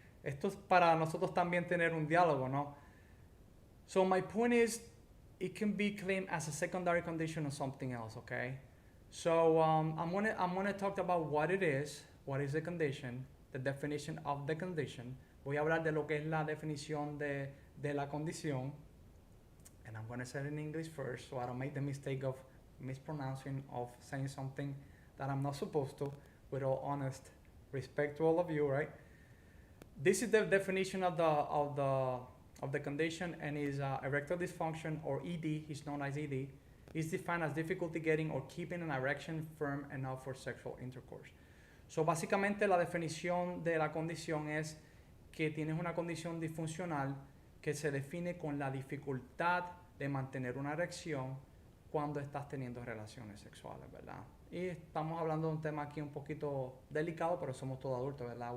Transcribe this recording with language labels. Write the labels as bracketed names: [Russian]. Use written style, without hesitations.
[Spanish] Esto es para nosotros también tener un diálogo, ¿no? [English] So my point is, it can be claimed as a secondary condition or something else, okay? So I'm gonna talk about what it is, what is the condition, the definition of the condition. [Spanish] Voy a hablar de lo que es la definición de la condición. [English] And I'm gonna say it in English first, so I don't make the mistake of mispronouncing, of saying something that I'm not supposed to, with all honest respect to all of you, right? This is the definition of the condition, and is erectile dysfunction, or ED, is known as ED, is defined as difficulty getting or keeping an erection firm enough for sexual intercourse. [Spanish] So básicamente la definición de la condición es que tienes una condición disfuncional que se define con la dificultad de mantener una erección cuando estás teniendo relaciones sexuales, ¿verdad? Y estamos hablando de un tema aquí un poquito delicado, pero somos todos adultos, ¿verdad?